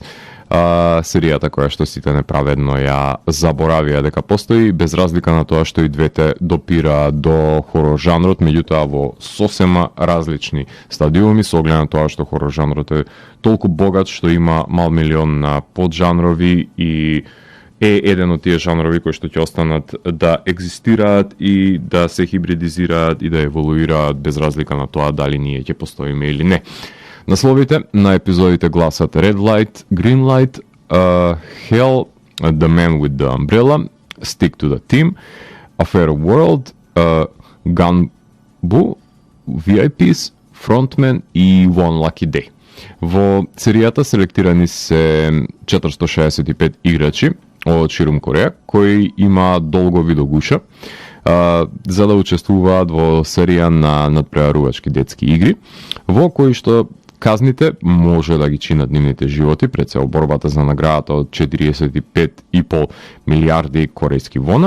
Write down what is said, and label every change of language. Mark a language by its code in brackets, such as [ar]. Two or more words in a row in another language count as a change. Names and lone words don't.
[mk] Серијата која што сите неправедно ја заборавија дека постои, без разлика на тоа што и двете допираат до хорор жанрот, меѓутоа во сосема различни стадиуми, со оглед на тоа што хорор жанрот е толку богат што има мал милион на поджанрови и е еден од тие жанрови кои што ќе останат да екзистираат и да се хибридизираат и да еволуираат без разлика на тоа дали ние ќе постоиме или не. Насловите на епизодите гласат Red Light, Green Light, Hell, The Man with the Umbrella, Stick to the Team, A Fair World, Gunbu, VIPs, Frontman и One Lucky Day. Во серијата селектирани се 465 играчи од ширум Кореја, кои има долгови до гуша, за да учествуваат во серија на надпреварувачки детски игри, во кои што казните може да ги чинат нивните животи пред се борбата за наградата од 45,5 милиарди корејски вона.